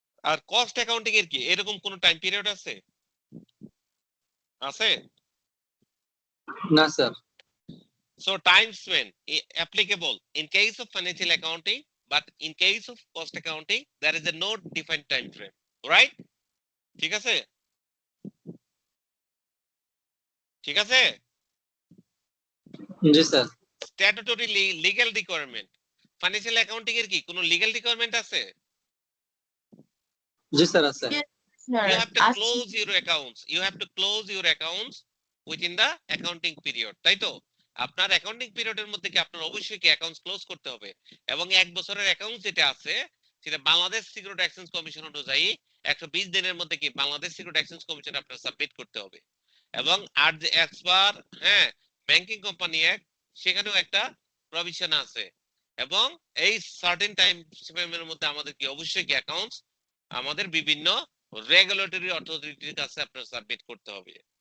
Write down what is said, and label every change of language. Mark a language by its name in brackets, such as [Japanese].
[Bangla] আর cost accounting এর কি এরকম কোন টাইম পিরিয়ড আছে? আছে? [English] No, sir. So time span applicable in case of financial accounting, but in case of cost accounting there is a no defined time frame, right? [Bangla] ঠিক আছে? ঠিক আছে? [English] Yes, sir. Statutory legal requirement, financial accounting [Bangla] এর কি কোনো [English] legal requirement আছে? Yes, sir. Sir. Yes, sir You have to [Bangla] আছে। [English] close your accounts, you have to close your accounts within the accounting period, [Bangla] তাই তো? আপনার অ্যাকাউন্টিং পিরিয়ডের মধ্যে কি আপনার অবশ্যই কি অ্যাকাউন্টস ক্লোজ করতে হবে, এবং এক বছরের অ্যাকাউন্ট যেটা আছে সেটা বাংলাদেশ সিকিউরিটি এক্সচেঞ্জ কমিশন অনুযায়ী 120 দিনের মধ্যে কি বাংলাদেশ সিকিউরিটি এক্সচেঞ্জ কমিশন আপনার সাবমিট করতে হবে। এবং আর যে এক্সপার হ্যাঁ ব্যাংকিং কোম্পানি অ্যাক্ট সেখানেও একটা প্রভিশন আছে, এবং এই সার্টেন টাইম ফ্রেমের মধ্যে আমাদের কি অবশ্যই কি অ্যাকাউন্টস আমাদের বিভিন্ন রেগুলেটরি অথরিটির কাছে আপনার সাবমিট করতে হবে।